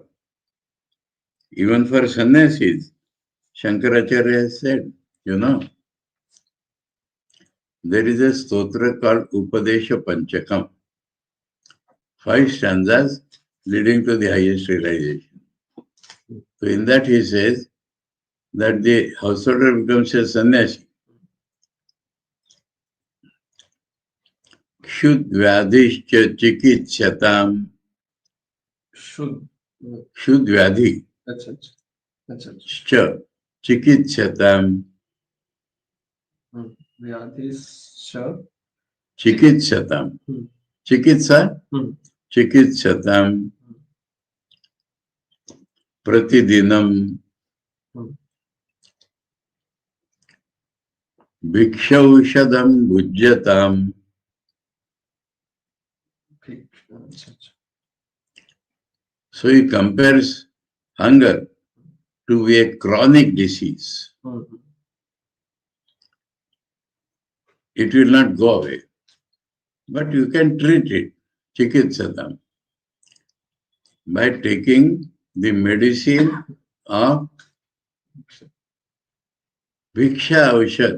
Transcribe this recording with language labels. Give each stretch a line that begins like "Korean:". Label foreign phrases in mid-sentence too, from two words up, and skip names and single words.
English: Even for sannyasis, Shankaracharya has said, there is a stotra called Upadesha Panchakam. 5 stanzas leading to the highest realization. So in that he says that the householder becomes a sannyasi.
Sanskrit: शुद् व्याधिश्च चिकित्स्यताम्. Shud. शुद् व्याधि.
English: That's
Sanskrit: च चिकित्स्यताम्. Vyadhischa. चिकित्स्यताम्। चिकित्सा. चिकित्स्यताम्। प्रतिदिनम्. भिक्षौषधं भुज्यताम्.
English: So he compares hunger to a chronic disease. It will not go away, but you can treat it, chikitsatam, by taking the medicine of
Sanskrit: भिक्षा औषध.